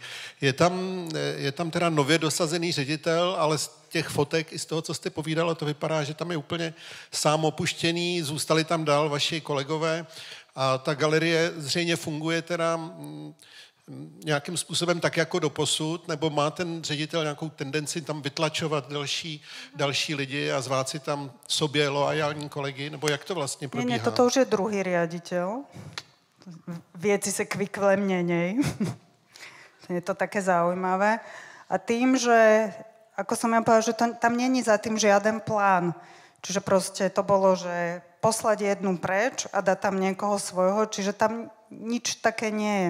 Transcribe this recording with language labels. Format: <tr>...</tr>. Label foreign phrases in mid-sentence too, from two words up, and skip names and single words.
<cs>Je tam teda nově dosazený ředitel, ale z těch fotek i z toho, co jste povídala, to vypadá, že tam je úplně sám opuštěný, zůstali tam dál vaši kolegové a ta galerie zřejmě funguje teda nějakým způsobem tak jako doposud, nebo má ten ředitel nějakou tendenci tam vytlačovat další lidi a zvát si tam sobě loajální kolegy, nebo jak to vlastně probíhá?</cs> <sk>Nie, toto už je druhý riaditeľ. Vieci sa kvykle mnenej. Je to také zaujímavé. A tým, že, ako som ja povedala, že tam není za tým žiaden plán. Čiže proste to bolo, že poslať jednu preč a dať tam niekoho svojho, čiže tam nič také nie je.</sk>